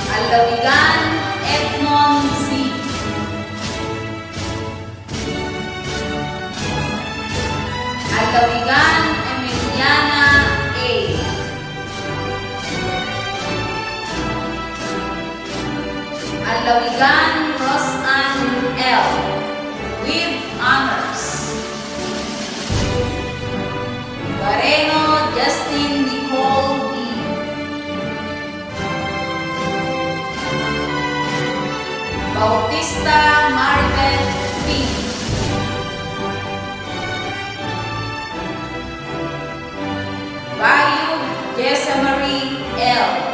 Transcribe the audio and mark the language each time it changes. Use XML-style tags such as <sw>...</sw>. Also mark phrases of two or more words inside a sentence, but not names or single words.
<en>Alawigan Edmond C. Alawigan Emiliana A. Alawigan Rosann L. with honors. Bareno Justin Nicole D. Bautista Margaret P. Bayug Jesamarie L.</en>